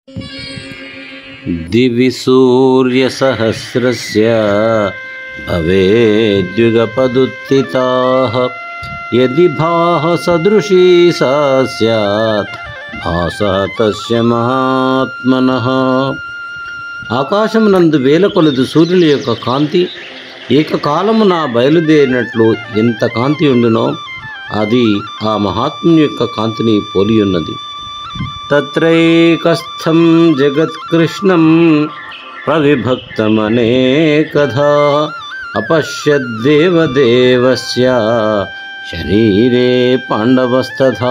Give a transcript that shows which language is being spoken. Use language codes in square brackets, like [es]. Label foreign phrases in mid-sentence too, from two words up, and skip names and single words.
[sa] दिवि सूर्यसहस्रस्य भवेद्युगपदुत्थिताः यदि भाससदृशी सा स्यात् भासः तस्य महात्मनः। [te] ఆకాశమునందు వేల కొలది సూర్యుల యొక్క కాంతి ఏకకాలమున బయలుదేరినట్లు ఎంత కాంతి ఉండునో అది ఆ మహాత్ముని యొక్క కాంతిని పోలియున్నది. [sa] తత్రైకస్థం జగత్కృష్ణం ప్రవిభక్తమనేకధా అపశ్యద్దేవదేవస్య శరీరే పాండవస్తథా.